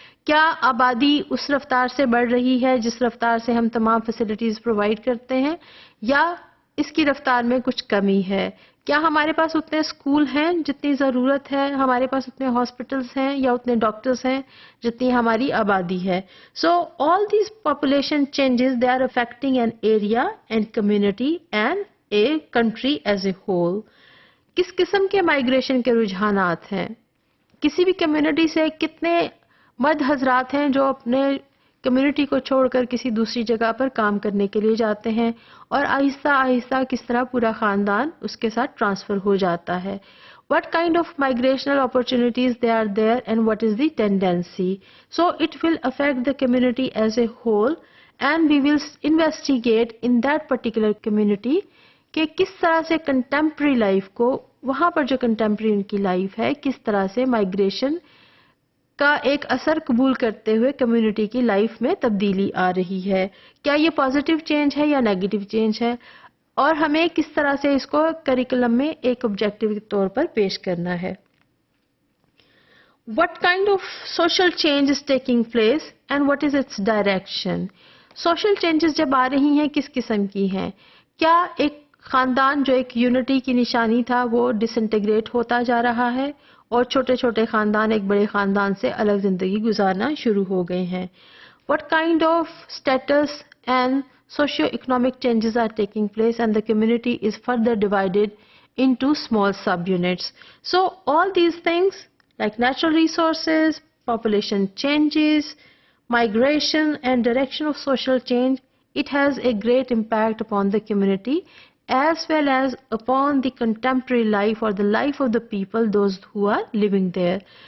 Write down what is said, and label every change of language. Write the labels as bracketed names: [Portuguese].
[Urdu] کیا آبادی اس رفتار سے بڑھ رہی ہے جس رفتار سے ہم تمام فیسلٹیز پرووائڈ کرتے ہیں, یا اس کی رفتار میں کچھ کمی ہے, کیا ہمارے پاس اتنے اسکول ہیں جتنی ضرورت ہے, ہمارے پاس اتنے ہاسپٹلس ہیں یا اتنے ڈاکٹرز ہیں جتنی ہماری آبادی ہے. [English] So all these population changes they are affecting an area and community and a country as a whole. [Urdu] کس قسم کے مائیگریشن کے رجحانات ہیں, کسی بھی کمیونٹی سے کتنے مرد حضرات ہیں جو اپنے کمیونٹی کو چھوڑ کر کسی دوسری جگہ پر کام کرنے کے لیے جاتے ہیں, اور آہستہ آہستہ کس طرح پورا خاندان اس کے ساتھ ٹرانسفر ہو جاتا ہے. [English] What kind of migrational opportunities they are there and what is the tendency. So it will affect the community as a whole and we will investigate in that particular community [Urdu] کہ کس طرح سے contemporary life کو, وہاں پر جو contemporary ان کی life ہے, کس طرح سے مائیگریشن کا ایک اثر قبول کرتے ہوئے کمیونٹی کی لائف میں تبدیلی آ رہی ہے, کیا یہ پازیٹیو چینج ہے یا نیگیٹو چینج ہے, اور ہمیں کس طرح سے اس کو کریکولم میں ایک آبجیکٹیو کے طور پر پیش کرنا ہے. [English] What kind of social change is taking place and what is its direction. Social changes [Urdu] جب آ رہی ہیں کس قسم کی ہیں, کیا ایک خاندان جو ایک یونٹی کی نشانی تھا وہ ڈس انٹیگریٹ ہوتا جا رہا ہے اور چھوٹے چھوٹے خاندان ایک بڑے خاندان سے الگ زندگی گزارنا شروع ہو گئے ہیں. [English] What kind of status and socio-economic changes are taking place and the community is further divided into small subunits. So all these things like natural resources, population changes, migration and direction of social change, it has a great impact upon the community as well as upon the contemporary life or the life of the people, those who are living there.